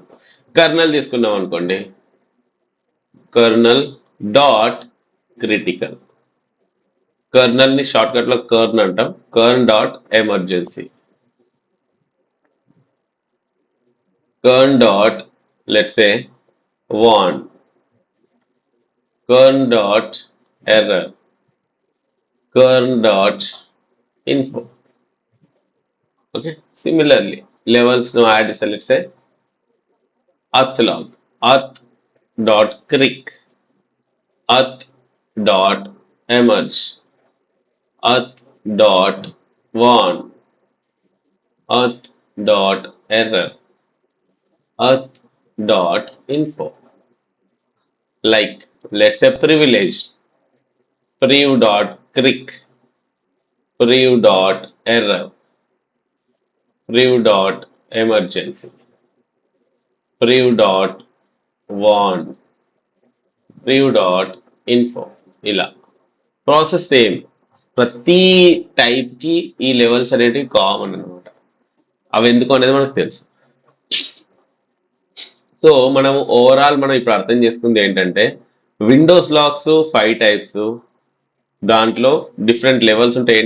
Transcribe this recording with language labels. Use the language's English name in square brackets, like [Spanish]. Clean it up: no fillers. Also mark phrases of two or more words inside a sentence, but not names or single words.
[Telugu] కర్నల్ తీసుకున్నాం అనుకోండి, [English] kernel dot critical. [Telugu] కర్నల్ ని [English] short cut [Telugu] లో కర్న్ అంటాం. [English] kern dot emergency, kern dot let's say warn, kern dot error, kern dot info. Okay. Similarly, levels now add is let's say auth log, auth dot crick, auth dot emerge, auth dot warn, auth dot error, auth dot info. Like let's say privilege, priv dot crick, priv dot error, priv dot emergency, priv dot warn, priv dot info. [Telugu] ఇలా [English] process same. [Telugu] ప్రతి టైప్ కి ఈ లెవెల్స్ అనేటివి కామన్ అనమాట. అవి ఎందుకు అనేది మనకు తెలుసు. సో మనం ఓవరాల్ మనం ఇప్పుడు అర్థం చేసుకుంది ఏంటంటే [English] Windows logs 5 types, [Telugu] దాంట్లో [English] different levels [Telugu] ఉంటాయి.